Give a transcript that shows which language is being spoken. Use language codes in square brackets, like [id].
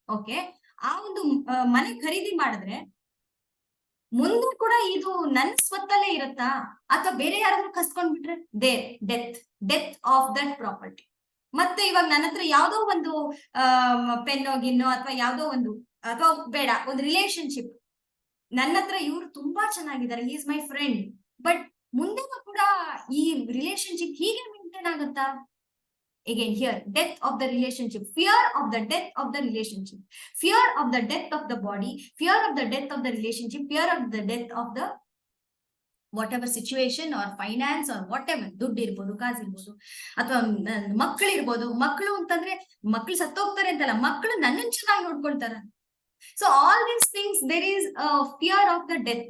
[kn] Okay, ಆ ಒಂದು ಮನೆ ಖರೀದಿ ಮಾಡಿದ್ರೆ ಮುಂದೆ ಕೂಡ ಇದು ನನ್ ಸ್ವತ್ತಲ್ಲೇ ಇರತ್ತಾ ಅಥವಾ ಬೇರೆ ಯಾರಾದ್ರೂ ಕಸ್ಕೊಂಡ್ಬಿಟ್ರೆ [en] Death of that property. [kn] ಮತ್ತೆ ಇವಾಗ ನನ್ನ ಹತ್ರ ಯಾವ್ದೋ ಒಂದು ಪೆನ್ನೋ ಗಿನ್ನೋ ಅಥವಾ ಯಾವ್ದೋ ಒಂದು, ಅಥವಾ ಬೇಡ ಒಂದು ರಿಲೇಶನ್ಶಿಪ್, ನನ್ನ ಹತ್ರ ಇವ್ರು ತುಂಬಾ ಚೆನ್ನಾಗಿದ್ದಾರೆ, [en] is my friend, [kn] ಬಟ್ ಮುಂದೆನೂ ಕೂಡ ಈ ರಿಲೇಶನ್ಶಿಪ್ ಹೀಗೆ ಮೇಂಟೈನ್ ಆಗುತ್ತಾ? [en] Again here, death of the relationship, fear of the death of the relationship, fear of the death of the body, fear of the death of the relationship, fear of the death of the whatever situation or finance or whatever, [kn] ದುಡ್ಡು ಇರ್ಬೋದು, ಕಾಸು ಇರ್ಬೋದು, ಅಥವಾ ಮಕ್ಕಳಿರ್ಬೋದು. ಮಕ್ಕಳು ಅಂತಂದ್ರೆ ಮಕ್ಕಳು ಸತ್ತೋಗ್ತಾರೆ ಅಂತಲ್ಲ, ಮಕ್ಕಳು ನನ್ನನ್ನು ಚೆನ್ನಾಗಿ ನೋಡ್ಕೊಳ್ತಾರ. [en] So all these things, there is a fear of the death.